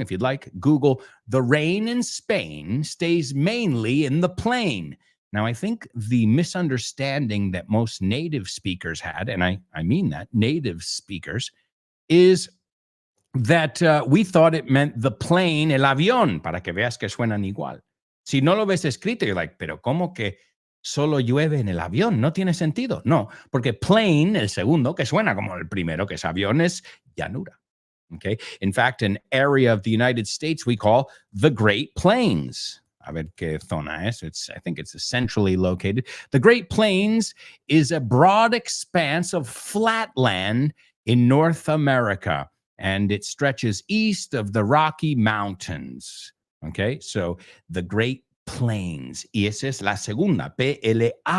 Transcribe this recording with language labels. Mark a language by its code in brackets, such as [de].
[en] If you'd like, Google, the rain in Spain stays mainly in the plain. Now, I think the misunderstanding that most native speakers had, and I mean that, native speakers, is that we thought it meant the plane, [es] el avión, para que veas que suenan igual. Si no lo ves escrito, [en] you're like, [es] pero ¿cómo que solo llueve en el avión? No tiene sentido. No, porque plane, el segundo, que suena como el primero, que es avión, es llanura. [en] Okay. In fact, an area of the United States we call the Great Plains. [es] A ver qué zona es. [en] I think it's centrally located. The Great Plains is a broad expanse of flat land in North America, and it stretches east of the Rocky Mountains. Okay, so the Great Plains. [es] Y esa es la segunda, Plain.